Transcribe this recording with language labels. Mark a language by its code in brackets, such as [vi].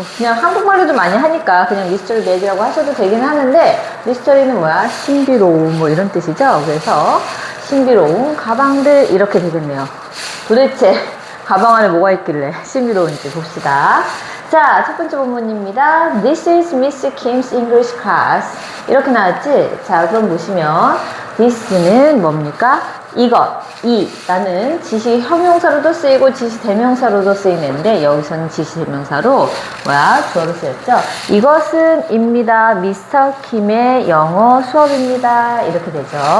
[ko] 그냥 한국말로도 많이 하니까 그냥 미스터리 백이라고 하셔도 되긴 하는데, 미스터리는 뭐야? 신비로움 뭐 이런 뜻이죠. 그래서 신비로운 가방들 이렇게 되겠네요. 도대체 가방 안에 뭐가 있길래 신비로운지 봅시다. 자, 첫 번째 본문입니다. [en] This is Miss Kim's English class. [ko] 이렇게 나왔지? 자, 그럼 보시면 this는 뭡니까? 이것, 라는 지시 형용사로도 쓰이고 지시 대명사로도 쓰이는데 여기서는 지시 대명사로 주어로 쓰였죠. 이것은 입니다. 미스터 킴의 영어 수업입니다. 이렇게 되죠.